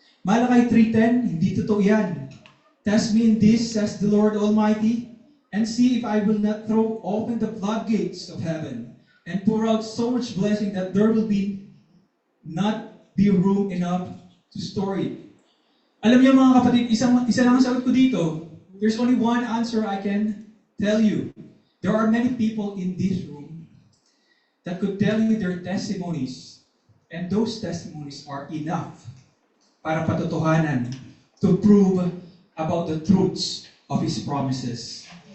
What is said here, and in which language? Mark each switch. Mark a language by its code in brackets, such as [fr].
[tl] Malakay 3:10, hindi totoo yan. [en] Test me in this, says the Lord Almighty, and see if I will not throw open the floodgates of heaven and pour out so much blessing that there will not be room enough to store it. [tl] Alam niyo mga kapatid, isa lang ang sagot ko dito. [en] There's only one answer I can tell you. There are many people in this room that could tell you their testimonies, and those testimonies are enough [tl] para patotohanan [en] to prove about the truths of His promises.